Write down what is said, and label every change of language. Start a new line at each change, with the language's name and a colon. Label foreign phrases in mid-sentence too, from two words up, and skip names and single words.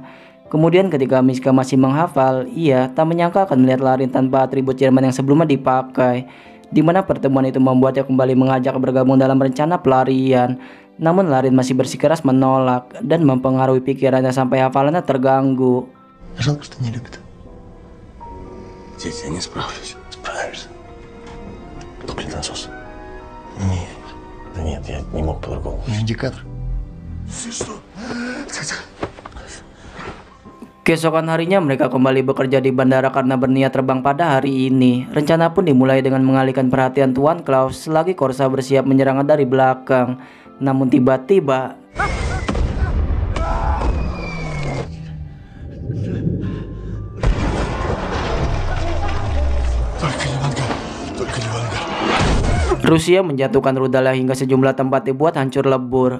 Indonesian: Kemudian ketika Miska masih menghafal, ia tak menyangka akan melihat Larin tanpa atribut Jerman yang sebelumnya dipakai, di mana pertemuan itu membuatnya kembali mengajak bergabung dalam rencana pelarian. Namun Larin masih bersikeras menolak dan mempengaruhi pikirannya sampai hafalannya terganggu.
Russian: Жалко, что не любит. Здесь я не справлюсь. Справишься. Топлит насос. Нет. Да нет, я не мог по-другому. Индикатор. Ты что?
Indonesian: Keesokan harinya mereka kembali bekerja di bandara karena berniat terbang pada hari ini. Rencana pun dimulai dengan mengalihkan perhatian Tuan Klaus selagi Korsa bersiap menyerang dari belakang. Namun tiba-tiba Rusia menjatuhkan rudal hingga sejumlah tempat dibuat hancur lebur.